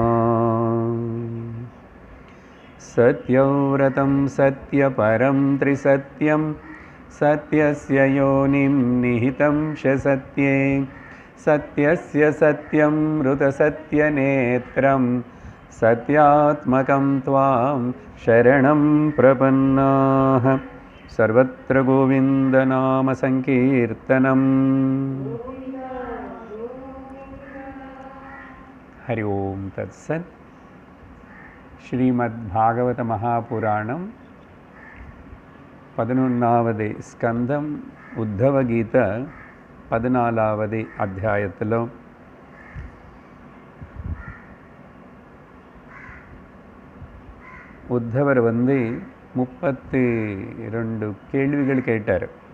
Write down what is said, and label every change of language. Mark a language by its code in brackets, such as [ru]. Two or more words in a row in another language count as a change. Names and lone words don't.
[sa] सत्यव्रतं सत्यपरं त्रिसत्यं सत्यस्य योनिं निहितं च सत्ये सत्यस्य सत्यं ऋतसत्यनेत्रं सत्यात्मकं त्वां शरणं प्रपन्नाः। सर्वत्र गोविन्दनाम संकीर्तनम्। हरि ओम तत्सत्। [ta] श्रीमद्भागवत महापुराणं 11வது ஸ்கந்தம் உத்தவ கீத 14வது அத்தியாயத்திலோ உத்தவர் 32 கேள்விகள் கேட்டார்.